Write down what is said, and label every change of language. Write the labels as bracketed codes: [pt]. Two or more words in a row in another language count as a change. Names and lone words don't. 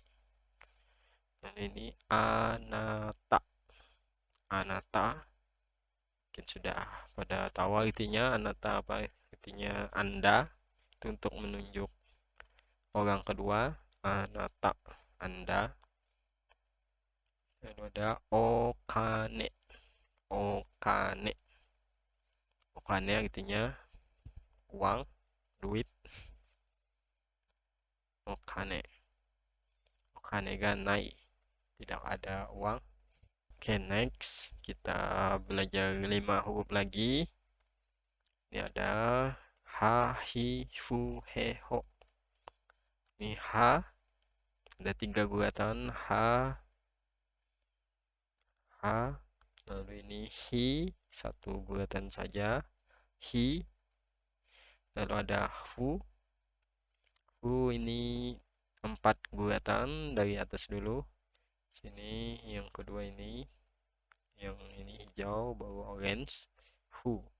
[id] Dan ini [ja] あなた、あなた [id] mungkin sudah pada tahu artinya. Anata apa artinya? Anda, itu untuk menunjuk orang kedua, anata, Anda. Lalu ada [ja] お金、お金, [id] okane artinya uang, duit. [ja] お金、お金がない, [id] tidak ada uang. Oke, next kita belajar 5 huruf lagi. Ini ada [ja] は、ひ、ふ、へ、ほ. [id] Ini ha, ada 3 guratan, [ja] は、は. [id] Lalu ini hi, 1 guratan saja, hi. Lalu ada fu, fu ini 4 guratan dari atas dulu. Sini yang kedua ini, yang ini hijau baru orange, fu.